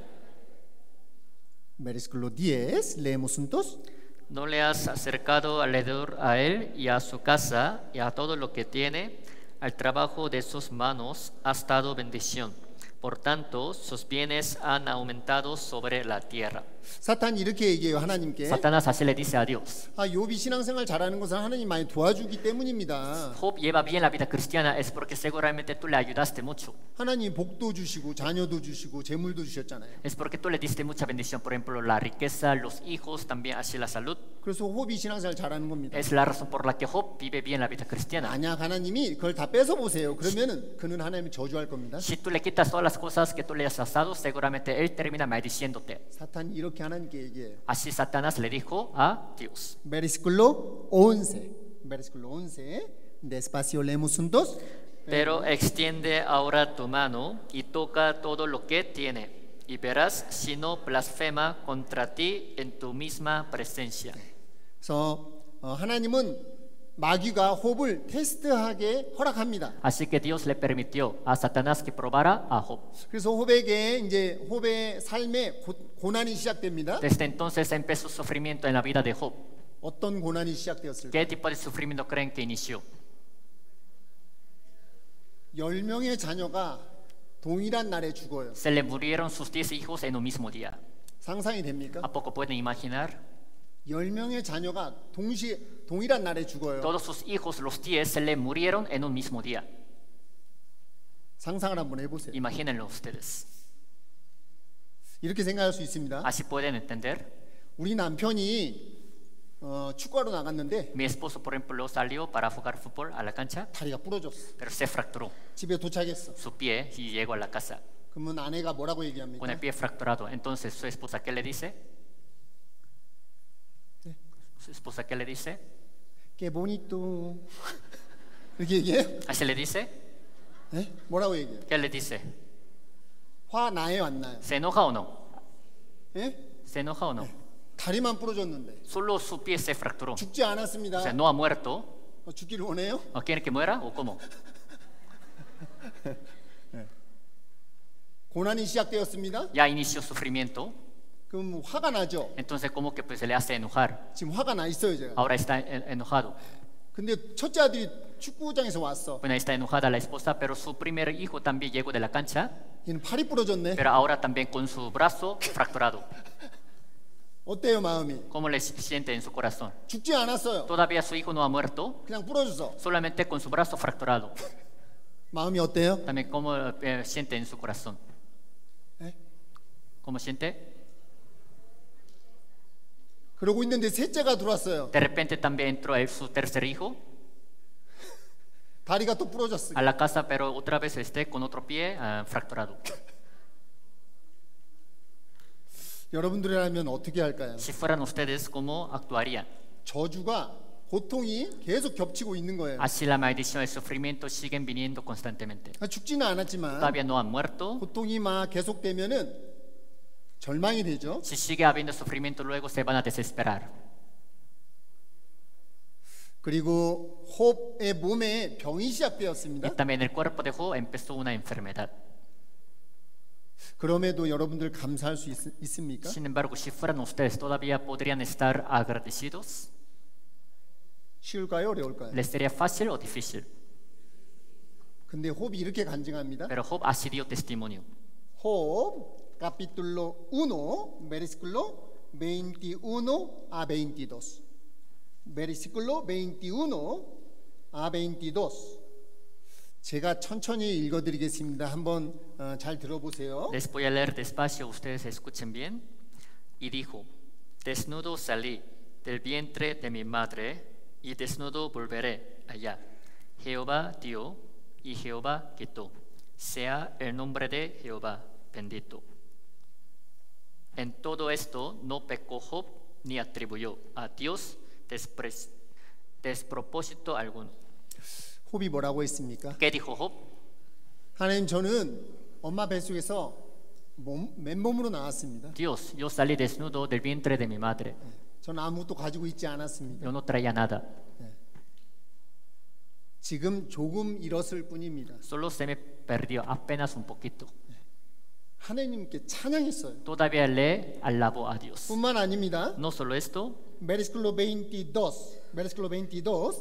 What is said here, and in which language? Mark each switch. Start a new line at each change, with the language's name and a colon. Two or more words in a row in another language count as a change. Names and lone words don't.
Spanish: Versículo 10, leemos juntos. ¿No le has acercado alrededor a él y a su casa y a todo lo que tiene? Al trabajo de sus manos has dado bendición. Por tanto, sus bienes han aumentado sobre la tierra.
Korean: 사탄이 이렇게 얘기해요, 하나님께.
Spanish: Satanás así le dice a Dios:
Korean: 욥이 신앙생활 잘하는 것은 하나님 많이 도와주기 때문입니다.
Spanish: Job lleva bien la vida cristiana es porque seguramente tú le ayudaste mucho.
Korean: 하나님 복도 주시고 자녀도 주시고 재물도 주셨잖아요.
Spanish: Es porque tú le diste mucha bendición, por ejemplo, la riqueza, los hijos, también así la salud.
Korean: 그래서 욥이 신앙생활 잘하는 겁니다.
Spanish: Es la razón por la que Job vive bien la vida cristiana.
Korean: 만약 하나님이 그걸 다 뺏어 보세요. 그러면은 그는 하나님을 저주할 겁니다.
Spanish: Si tú le quitas todas las cosas que tú le has dado, seguramente él termina maldiciéndote.
Korean: 사탄이 이렇게 하나님께 얘기해요.
Spanish: Así Satanás le dijo a Dios. Versículo 11. Versículo 11. Despacio leemos juntos. Pero extiende ahora tu mano y toca todo lo que tiene, y verás si no blasfema contra ti en tu misma presencia.
Korean: 그래서 하나님은 마귀가 홉을 테스트하게 허락합니다.
Spanish: Así que Dios le permitió a Satanás que probara a Job.
Korean: 그래서 홉에게 이제 홉의 삶에 고난이 시작됩니다.
Spanish: Desde entonces empezó sufrimiento en la vida de Job.
Korean: 어떤 고난이 시작되었을까?
Spanish: ¿Qué tipo de sufrimiento creen que inició?
Korean: 10명의 자녀가 동일한 날에 죽어요.
Spanish: Se le murieron sus 10 hijos en un mismo día.
Korean: 상상이 됩니까?
Spanish: ¿A poco pueden imaginar?
Korean: 10명의 자녀가 동일한 날에 죽어요.
Spanish: Todos sus hijos, los 10, se le murieron en un mismo día.
Korean: 상상을 한번 해보세요.
Spanish: Imagínenlo ustedes.
Korean: 이렇게 생각할 수 있습니다.
Spanish: Así pueden entender.
Korean: 우리 남편이 축구하러 나갔는데
Spanish: Mi esposo, por ejemplo, salió para jugar fútbol a la cancha,
Korean: 다리가 부러졌어.
Spanish: pero se fracturó
Korean: 집에 도착했어.
Spanish: su pie y llegó a la casa
Korean: 그러면 아내가 뭐라고 얘기합니까?
Spanish: con el pie fracturado. Entonces, ¿su esposa qué le dice? ¿Su esposa qué le dice? ¡Qué bonito!
Korean: 이렇게 얘기해요?
Spanish: ¿Así le dice?
Korean: 네? 뭐라고 얘기해요?
Spanish: ¿Qué le dice?
Korean: 화 나요 안 나요?
Spanish: ¿Se enoja o no?
Korean: 예?
Spanish: ¿Se enoja o no?
Korean: 다리만 부러졌는데
Spanish: Solo su pie se fracturó.
Korean: 죽지 않았습니다.
Spanish: O sea, no ha muerto.
Korean: 죽기를 원해요?
Spanish: ¿O quiere que muera o cómo?
Korean: 고난이 시작되었습니다.
Spanish: Ya inició sufrimiento.
Korean: 그럼 화가 나죠?
Spanish: Entonces, ¿cómo que pues, se le hace enojar?
Korean: 지금 화가 나 있어요 제가.
Spanish: Ahora está enojado.
Korean: 근데 첫째 아들이 축구장에서 왔어.
Spanish: Bueno, está enojada la esposa, pero su primer hijo también llegó de la cancha,
Korean: 얘는 팔이 부러졌네.
Spanish: pero ahora también con su brazo fracturado.
Korean: 어때요 마음이?
Spanish: ¿Cómo le siente en su corazón?
Korean: 죽지 않았어요.
Spanish: Todavía su hijo no ha muerto,
Korean: 그냥 부러졌어.
Spanish: solamente con su brazo fracturado.
Korean: 마음이 어때요?
Spanish: También cómo siente en su corazón.
Korean: 네?
Spanish: ¿Cómo siente?
Korean: 그러고 있는데 셋째가 들어왔어요.
Spanish: De repente también entró su tercer hijo
Korean: 다리가 또 부러졌어.
Spanish: a la casa, pero otra vez con otro pie fracturado.
Korean: 여러분들이라면 어떻게 할까요?
Spanish: Si fueran ustedes, ¿cómo actuarían?
Korean: 저주가 고통이 계속 겹치고 있는 거예요.
Spanish: Así la maldición y el sufrimiento siguen viniendo constantemente.
Korean: 죽지는 않았지만
Spanish: Todavía no han muerto.
Korean: 고통이 막 계속되면은 절망이 되죠.
Spanish: Si sigue habiendo sufrimiento, luego se van a desesperar.
Korean: 그리고 홉의 몸에 병이 시작되었습니다.
Spanish: Y también el cuerpo de Job empezó una enfermedad.
Korean: 그럼에도 여러분들 감사할 수 있습니까?
Spanish: Sin embargo, si fueran ustedes, ¿todavía podrían estar agradecidos?
Korean: 쉬울까요? 어려울까요?
Spanish: ¿Les sería fácil o difícil?
Korean: 근데 홉이 이렇게 간증합니다.
Spanish: Pero Job así dio testimonio. 홉 capítulo 1 versículo 21 a 22. versículo 21 a 22.
Korean: 제가 천천히 읽어드리겠습니다. 한번 잘 들어보세요.
Spanish: Les voy a leer despacio, ustedes escuchen bien. Y dijo: Desnudo salí del vientre de mi madre, y desnudo volveré allá. Jehová dio y Jehová quitó. Sea el nombre de Jehová bendito. En todo esto no pecó Job ni atribuyó a Dios despropósito alguno.
Korean: 홉이 뭐라고 했습니까?
Spanish: ¿Qué dijo Job?
Korean: 하나님, 저는 엄마 뱃속에서 맨몸으로 나왔습니다.
Spanish: Dios, yo salí desnudo del vientre de mi madre.
Korean: 저는 아무것도 가지고 있지 않았습니다.
Spanish: Yo no traía nada.
Korean: 지금 조금 잃었을 뿐입니다.
Spanish: Solo se me perdió apenas un poquito.
Korean: 하나님께 찬양했어요.
Spanish: Todavía le alabó a Dios.
Korean: 뿐만 아닙니다.
Spanish: No solo esto, versículo 22.